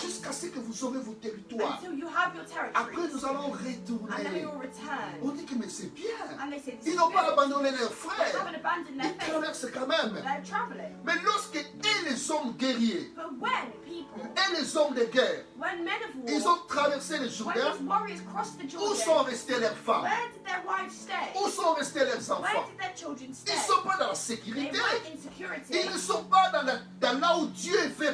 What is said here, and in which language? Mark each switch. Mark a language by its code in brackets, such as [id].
[fr] jusqu'à ce que vous aurez vos territoires. [en] until you have your [fr] Après, [en] territories, [fr] nous allons [en] and then [fr] retourner. [en] we will return. [fr] On dit que mais c'est bien. [en] And they said, this [fr] Ils [en] is [fr] n'ont pas [en] good. [fr] abandonné leurs [en] They [fr] frères. [en] haven't abandoned their [fr] Ils [en] faith. [fr] traversent quand même. [en] They're traveling. [fr] Mais lorsqu'ils les les hommes guerriers [en] But when people, [fr] et les hommes de guerre, [en] when men of war, [fr] ils ont traversé le [en] when [fr] Jourdain, [en] these warriors crossed the [fr] où sont [en] Jordan, [fr] restés leurs femmes? [en] where did their wives stay? [fr] Où sont restés leurs [en] Where [fr] enfants? [en] did their children stay? [fr] Ils ne sont pas dans la [en] They [fr] sécurité. [en] weren't in security. [fr] Ils ne sont pas dans là où Dieu est fait